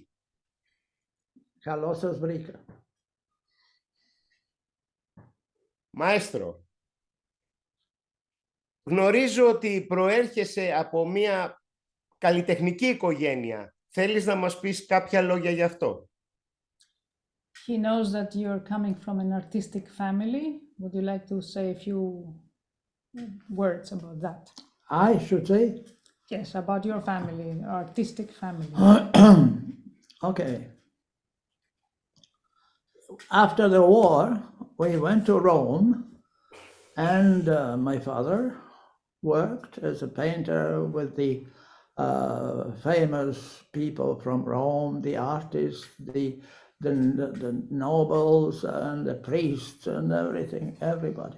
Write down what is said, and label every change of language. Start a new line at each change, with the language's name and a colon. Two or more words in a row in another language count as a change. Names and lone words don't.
Greek: Καλώς σας βρήκα. Μαέστρο, γνωρίζω ότι προέρχεσαι από μια καλλιτεχνική οικογένεια. Θέλεις να μας πεις κάποια λόγια γι' αυτό?
English: He knows that you're coming from an artistic family. Would you like to say a few words about that? I should say? Yes, about your family, artistic family. Okay. After the war, we went to Rome, and my father worked as a painter with the famous people from Rome, the artists, the nobles and the priests and everybody.